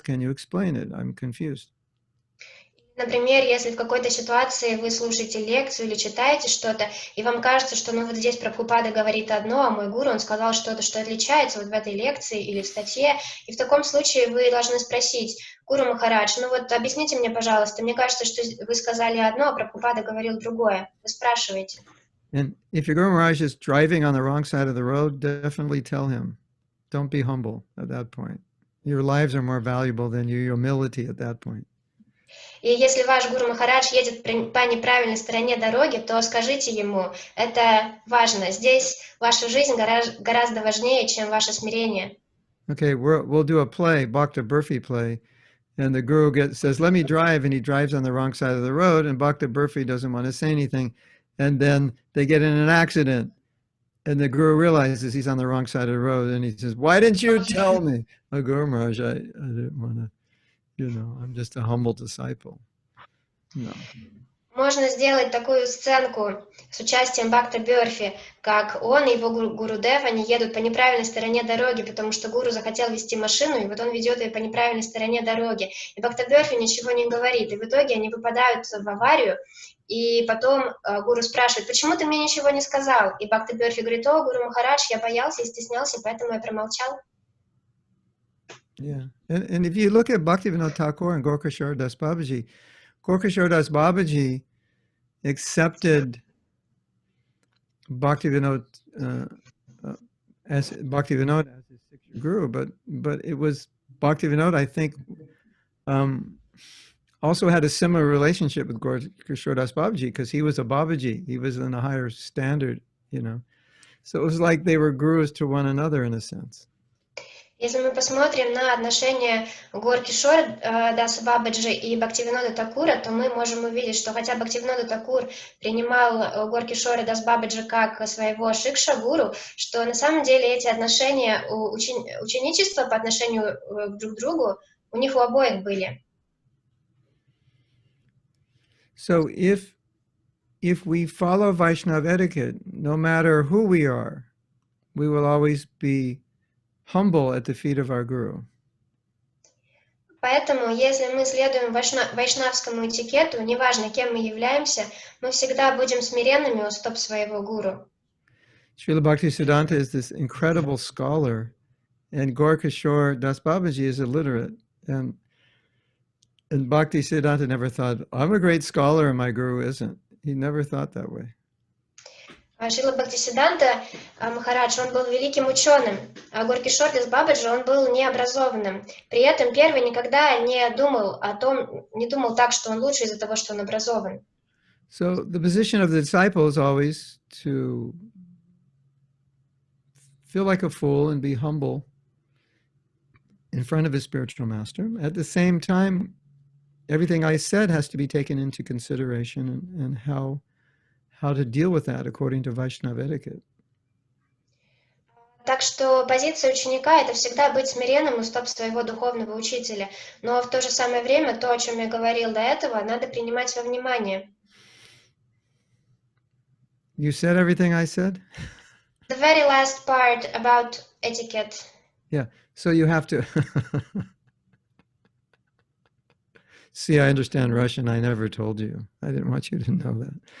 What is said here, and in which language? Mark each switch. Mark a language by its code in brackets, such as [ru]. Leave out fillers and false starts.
[en] Can you explain it? I'm confused. [ru] Например, если в какой-то ситуации вы слушаете лекцию или читаете что-то, и вам кажется, что вот здесь Прабхупада говорит одно, а мой гуру, он сказал что-то, что отличается вот в этой лекции или в статье, и в таком случае вы должны спросить, Гуру Махарадж, объясните мне, пожалуйста, мне кажется, что вы сказали одно, а Прабхупада говорил другое. Вы спрашиваете. [en] And if your Guru Maharaj is driving on the wrong side of the road, definitely tell him. Don't be humble at that point. Your lives are more valuable than your humility at that point. [ru] И если ваш Гуру Махарадж едет по неправильной стороне дороги, то скажите ему, это важно. Здесь ваша жизнь гораздо важнее, чем ваше смирение. [en] Okay, we'll do a play, Bhakta Burfi play, and the guru says, let me drive, and he drives on the wrong side of the road, and Bhakta Burfi doesn't want to say anything, and then they get in an accident, and the guru realizes he's on the wrong side of the road, and he says, why didn't you tell me? Oh, Guru Maharaj, I didn't want to. I'm just a humble disciple. No. [ru] Можно сделать такую сценку с участием Бхакта Бёрфи, как он и его Гурудев, они едут по неправильной стороне дороги, потому что гуру захотел вести машину, и вот он ведет ее по неправильной стороне дороги. И Бхакта Бёрфи ничего не говорит, и в итоге они выпадают в аварию, и потом гуру спрашивает, почему ты мне ничего не сказал? И Бхакта Бёрфи говорит, о, Гуру Махарадж, я боялся и стеснялся, поэтому я промолчал. [en] Yeah, and if you look at Bhaktivinoda Thakur and Gorkashore Das Babaji, Gorkashore Das Babaji accepted Bhaktivinoda as his Siksha Guru, but it was Bhaktivinoda, I think, also had a similar relationship with Gorkashore Das Babaji because he was a Babaji. He was in a higher standard, So it was like they were gurus to one another in a sense. [ru] Если мы посмотрим на отношения Гор Кишор Даса Бабаджи и Бхактивинода Такура, то мы можем увидеть, что хотя Бхактивинода Такур принимал Гор Кишора Дас Бабаджи как своего шикша-гуру, что на самом деле эти отношения, ученичества по отношению друг к другу, у них у обоих были. [en] So if we follow Vaishnava etiquette, no matter who we are, we will always be humble at the feet of our guru. [ru] Поэтому, если мы следуем вайшнавскому этикету, неважно, кем мы являемся, мы всегда будем смиренными у стоп своего гуру. [en] Srila Bhaktisiddhanta is this incredible scholar, and Gorkishore Das Babaji is illiterate. And Bhaktisiddhanta never thought, I'm a great scholar and my guru isn't. He never thought that way. [ru] Шрила Бхактисиддханта Махарадж, он был великим ученым, а Горкишор Дас Бабаджи, он был необразованным. При этом первый никогда не думал так, что он лучше из-за того, что он образован. [en] So the position of the disciple is always to feel like a fool and be humble in front of his spiritual master. At the same time, everything I said has to be taken into consideration and how to deal with that according to Vaishnava etiquette. [ru] Так что позиция ученика – это всегда быть смиренным у стоп своего духовного учителя. Но в то же самое время то, о чем я говорил до этого, надо принимать во внимание. [en] You said everything I said? The very last part about etiquette. Yeah, so you have to... See, I understand Russian. I never told you. I didn't want you to know that.